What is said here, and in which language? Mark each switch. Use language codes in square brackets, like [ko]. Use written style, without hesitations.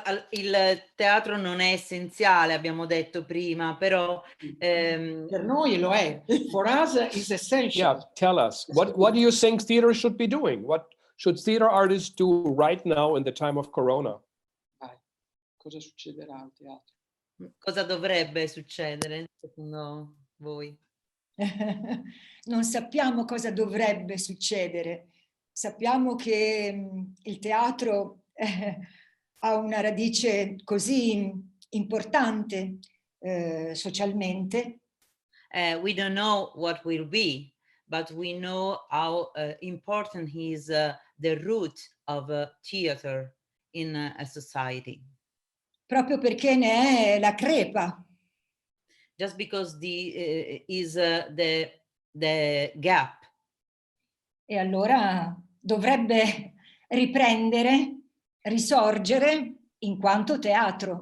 [it] il teatro non è essenziale, abbiamo detto prima, però per noi lo è. [en] For us is essential. Yeah, tell us. What do you think theater should be doing? What should theater artists do right now in the time of Corona? [it] Cosa succederà al teatro? Cosa dovrebbe succedere secondo voi? Non sappiamo cosa dovrebbe succedere. Sappiamo che il teatro ha una radice così importante socialmente. [en] We don't know what will be, but we know how important is the root of theater in a society. [it] Proprio perché ne è la crepa. [en] Just because is the gap. [it] E allora dovrebbe riprendere, risorgere in quanto teatro.